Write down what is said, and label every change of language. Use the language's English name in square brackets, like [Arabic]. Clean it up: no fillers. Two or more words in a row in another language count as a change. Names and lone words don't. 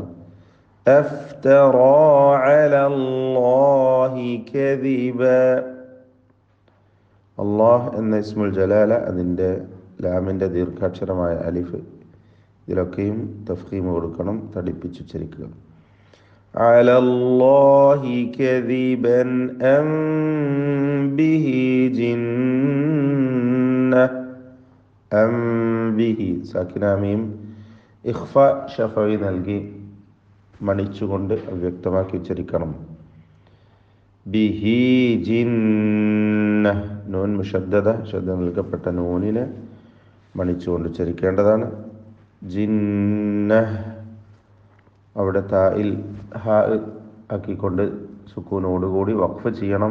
[Arabic] افترى على الله كذبا. [Malayalam] അല്ലാഹ് എന്ന [Arabic] اسم الجلالة, [Malayalam] അതിൻ്റെ ലാമിൻ്റെ ദീർഘാക്ഷരമായ അലിഫ്, ഇതിലൊക്കെയും തഫ്ഖീം കൊടുക്കണം. തടിപ്പിച്ചുച്ചരിക്കുക. [Arabic] على الله كذبا أم به جنة أم به ساكنة ميم [Malayalam] ഇഖ്ഫ ഷഫഈ നൽകി മണിച്ചുകൊണ്ട് വ്യക്തമാക്കി ഉച്ചരിക്കണം. [Arabic] به جنة نون مشددة [Malayalam] ശബ്ദം നൽകപ്പെട്ട നൂനിനെ മണിച്ചുകൊണ്ട് ഉച്ചരിക്കേണ്ടതാണ്. ജിന്ന അവിടെ തായിൽ ഹ ആക്കിക്കൊണ്ട് സുക്കൂനോടുകൂടി വഖഫ് ചെയ്യണം.